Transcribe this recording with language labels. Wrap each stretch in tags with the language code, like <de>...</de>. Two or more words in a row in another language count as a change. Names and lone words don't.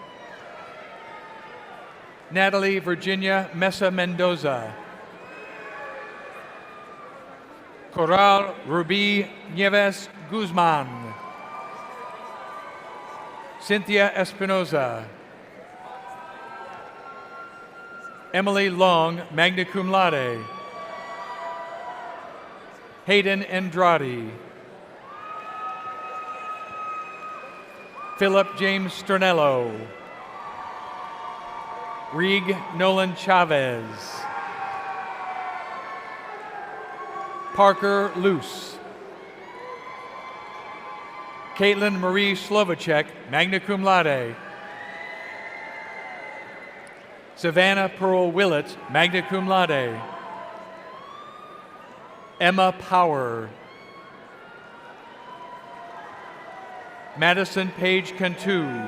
<en>Natalie Virginia Mesa Mendoza. Coral Ruby Nieves Guzman. Cynthia Espinoza. Emily Long,</en> <la>magna cum laude.</la> <en>Hayden Andrade. Philip James Sternello. Rig Nolan Chavez. Parker Luce. Caitlin Marie Slovacek,</en> <la>magna cum laude.</la> <en>Savannah Pearl Willett,</en> <la>magna cum laude.</la> <en>Emma Power. Madison Page Cantu.</en>